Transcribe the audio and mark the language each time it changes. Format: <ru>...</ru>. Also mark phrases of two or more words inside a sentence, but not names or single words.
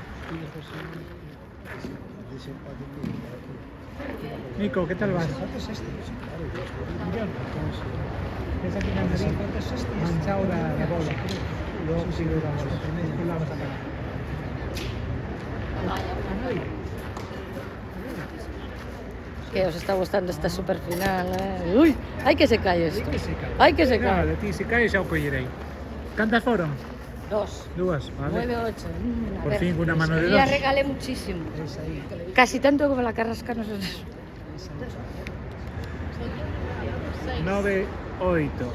<es>Nico, ¿qué tal vas? Esa que me manchado la bola. Luego sí lo vamos a sacar. Que os está gustando esta super final, eh?</es> <gl>Ui, hai que se cae isto. Hai que se Nada, cae. de ti, se cae xa o collerei. Cantas foron?</gl> <es>Dos.</es> <gl>Dúas, vale. 9, 8.</gl> <es>Por fin, una mano de Ya dos. regalé muchísimo. Casi tanto como la Carrasca no sé. 9, 8.</es>